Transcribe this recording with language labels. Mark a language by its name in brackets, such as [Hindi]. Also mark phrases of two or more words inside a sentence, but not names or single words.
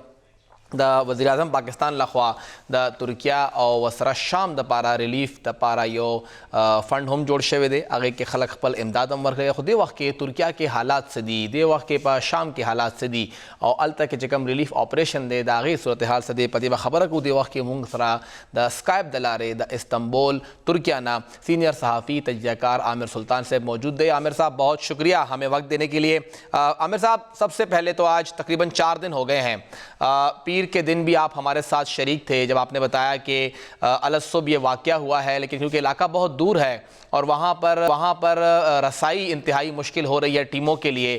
[Pashto] د وزیر اعظم پاکستان لخوا د ترکیه او وسره شام دپاره ریلیف دپاره یو فنډ هم جوړ شوی دی، هغې کې خلک خپل امداد هم ورکوي. خو دې وخت کې ترکیه کې حالات څه دي، دې وخت کې په شام کې حالات څه دي او هلته کې چې کوم ریلیف آپریشن دی د هغې صورتحال څه دی، په دې به خبره کوو. دې وخت کې موږ سره د اسکایپ د لارې د استنبول ترکیه نه سینئر [Urdu] صحافی تجزیہ کار [Pashto] عامر سلطان [Urdu] صاحب موجود ہے. عامر صاحب بہت شکریہ ہمیں وقت دینے کے لیے. عامر صاحب سب سے پہلے تو آج تقریباً 4 دن ہو گئے ہیں، پیر کے دن بھی آپ ہمارے ساتھ شریک تھے جب آپ نے بتایا کہ الصبح یہ واقعہ ہوا ہے، لیکن کیونکہ علاقہ بہت دور ہے اور وہاں پر رسائی انتہائی مشکل ہو رہی ہے ٹیموں کے لیے.